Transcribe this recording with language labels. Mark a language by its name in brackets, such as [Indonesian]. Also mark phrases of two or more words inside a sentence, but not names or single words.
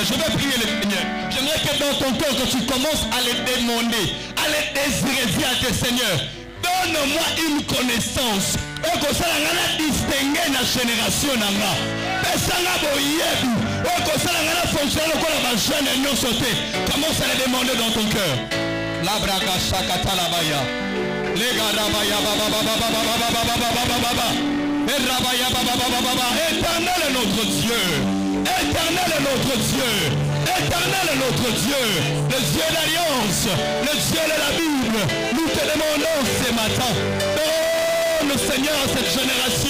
[French] Je vais prier le Seigneur. J'aimerais que dans ton cœur, que tu commences à les demander, à les désirer, dire à tes Seigneurs, donne-moi une connaissance. Et que ça va distinguer la génération. Commence à les demander dans ton cœur. La braga shakata labaya. Les garabaya baba baba baba baba baba baba. Éternel est notre Dieu. Éternel est notre Dieu. Éternel est notre Dieu. Le Dieu d'alliance. Le Dieu de la Bible. Nous te demandons ce matin. Donne Seigneur à cette génération.